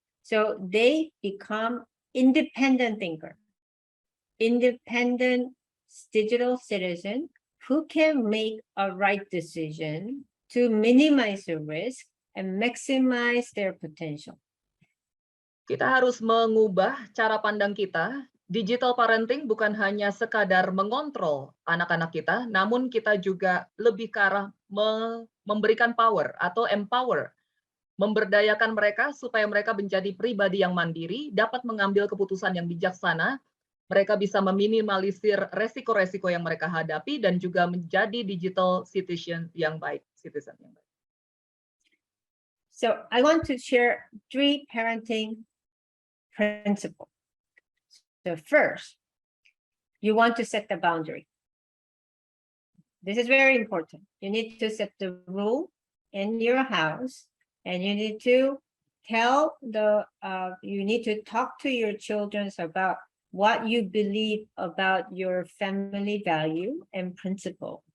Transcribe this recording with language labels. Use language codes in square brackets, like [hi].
[en] So they become independent thinker, independent digital citizen, who can make a right decision to minimize the risk and maximize their potential. [id] Kita harus mengubah cara pandang kita. Digital parenting bukan hanya sekadar mengontrol anak-anak kita, namun kita juga lebih ke arah memberikan power atau empower, memberdayakan mereka supaya mereka menjadi pribadi yang mandiri, dapat mengambil keputusan yang bijaksana, mereka bisa meminimalisir resiko-resiko yang mereka hadapi dan juga menjadi digital citizen yang baik. [en] So I want to share 3 parenting principles. So first, you want to set the boundary. This is very important. You need to set the rule in your house, and you need to you need to talk to your children about what you believe about your family value and principle.